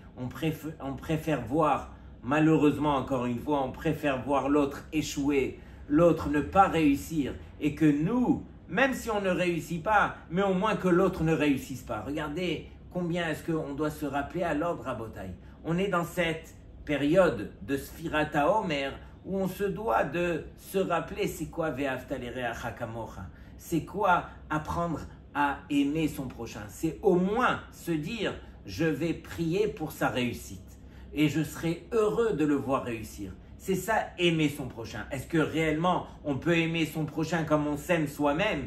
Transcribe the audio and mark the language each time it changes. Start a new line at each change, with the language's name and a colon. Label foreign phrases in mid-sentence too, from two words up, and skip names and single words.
French: On préfère voir, malheureusement encore une fois, on préfère voir l'autre échouer, l'autre ne pas réussir. Et que nous, même si on ne réussit pas, mais au moins que l'autre ne réussisse pas. Regardez combien est-ce qu'on doit se rappeler à l'ordre Rabotai. On est dans cette période de
Hebrew: ספירת העומר
French: où on se doit de se rappeler c'est quoi
Hebrew: ואהבת לרעך כמוך,
French: c'est quoi apprendre à aimer son prochain. C'est au moins se dire je vais prier pour sa réussite et je serai heureux de le voir réussir. C'est ça, aimer son prochain. Est-ce que réellement on peut aimer son prochain comme on s'aime soi-même?